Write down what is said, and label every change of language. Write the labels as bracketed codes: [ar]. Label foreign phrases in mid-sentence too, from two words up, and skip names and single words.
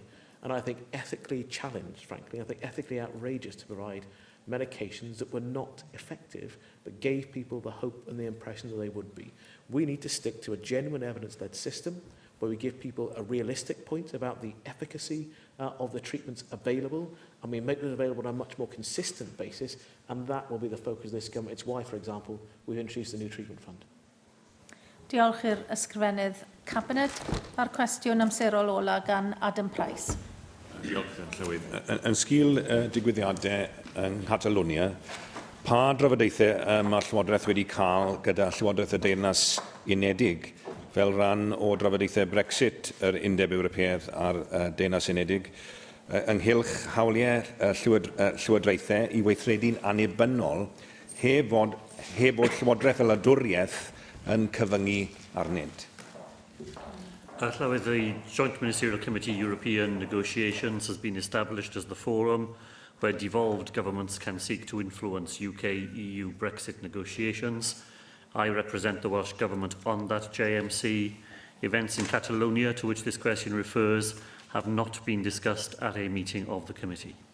[en] And I think ethically challenged, frankly, I think ethically outrageous to provide medications that were not effective, but gave people the hope and the impression that they would be. We need to stick to a genuine evidence-led system where we give people a realistic point about the efficacy of the treatments available, and we make them available on a much more consistent basis, and that will be the focus of this government. It's why, for example, we've introduced the new treatment fund. [cy] Diolch i'r ysgrifennydd Cabinet. A'r cwestiwn amserol ola gan Adam Price. Diolch, Llywydd. Yn sgil digwyddiadau yng Nghatalonia, pa drafodaethau mae'r Llywodraeth wedi cael gyda Llywodraeth y Deyrnas Unedig fel rhan o drafodaethau Brexit, yr Undeb Ewropeaidd a'r Deyrnas Unedig, ynghylch hawliau llywodraethau I weithredu'n annibynnol heb bod Llywodraeth y Wladwriaeth yn cyfyngu arnynt. Llywydd, [en] the Joint Ministerial Committee European Negotiations has been established as the forum where devolved governments can seek to influence UK-EU Brexit negotiations. I represent the Welsh Government on that JMC. Events in Catalonia, to which this question refers, have not been discussed at a meeting of the committee.